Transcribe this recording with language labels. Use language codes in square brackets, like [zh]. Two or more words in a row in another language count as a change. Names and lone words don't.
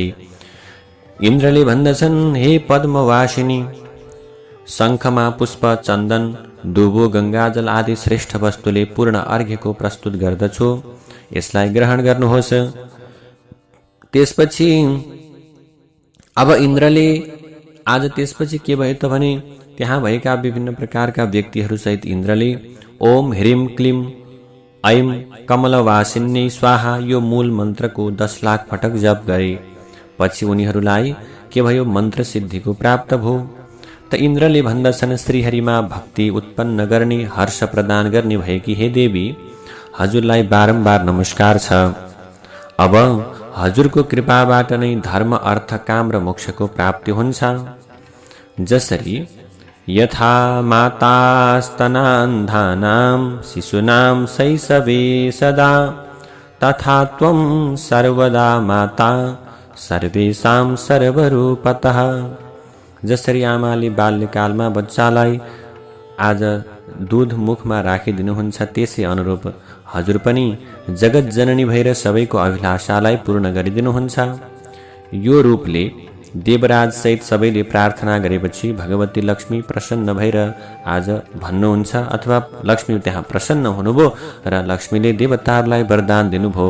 [ne] इन्द्रले भन्दछन्, हे पद्मवासिनी, शङ्खमा पुष्प, चन्दन, दुबो, गङ्गाजल आदि श्रेष्ठ वस्तुले पूर्ण अर्घ्यको प्रस्तुत गर्दछु, यसलाई ग्रहण गर्नुहोस्। त्यसपछि अब इन्द्रले आज त्यसपछि के भयो त भने त्यहाँ भएका विभिन्न प्रकारका व्यक्तिहरूसहित इन्द्रले [sa] ओम ह्रीम क्लीम ऐम कमलवासिन्यै स्वाहा [ne] यो मूल मन्त्रको 10 लाख पटक जप गरे। पछि उनीहरूलाई के भयो? मन्त्र सिद्धिको प्राप्त भयो। त इन्द्रले भन्दछन्, श्रीहरिमा भक्ति उत्पन्न गर्ने, हर्ष प्रदान गर्ने भएकी हे देवी, हजुरलाई बारम्बार नमस्कार छ। अब हजुरको कृपाबाट नै धर्म, अर्थ, काम र मोक्षको प्राप्ति हुन्छ। [sa] जसरी यथा मातास्तनान्धानां शिशूनां शैशवे सदा, तथा त्वं सर्वदा माता सर्वेषां सर्वरूपतः। [ne] जसरी आमाले बाल्यकालमा बच्चालाई आज दूध मुखमा राखिदिनुहुन्छ, त्यसै अनुरूप हजुर पनि जगत जननी भएर सबैको अभिलाषालाई पूर्ण गरिदिनुहुन्छ। यो रूपले देवराज सहित सबैले प्रार्थना गरेपछि भगवती लक्ष्मी प्रसन्न भएर आज भन्नुहुन्छ, अथवा लक्ष्मी त्यहाँ प्रसन्न हुनुभयो र लक्ष्मीले देवताहरूलाई वरदान दिनुभयो।